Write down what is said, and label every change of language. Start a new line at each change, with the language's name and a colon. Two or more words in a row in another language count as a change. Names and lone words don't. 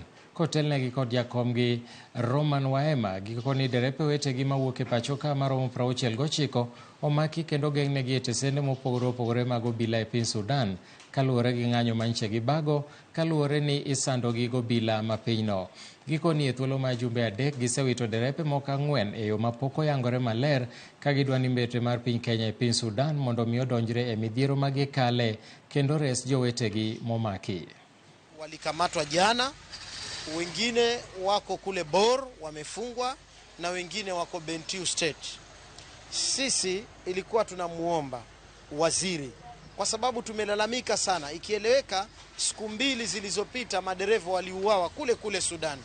Luo (Kenya and Tanzania): Kotelnegi kod jakomgi Roman Waema, giko ni derepe wetegi mawuok e pachoka maromo 69 omaki kendo geng'negi e tesende mopogore opogore mag obila e piny Sudan kaluwore gi ng'anyo manyiche gi bago kaluwore ni isandogi gobila ma pinyno. Giko ni e thuolo ma jumbe adek gisewito derepe moko 4 e yo mapok oyangore maler ka gidwa ni mbetre mar piny Kenya e piny Sudan mondo mi odonjre e midhiero magikale kendo res jowetegi momaki.
Swahili: Walikamatwa jana, wengine wako kule Bor wamefungwa na wengine wako Bentiu State. Sisi ilikuwa tunamuomba waziri kwa sababu tumelalamika sana, ikieleweka siku 2 zilizopita madereva waliuawa kule Sudan.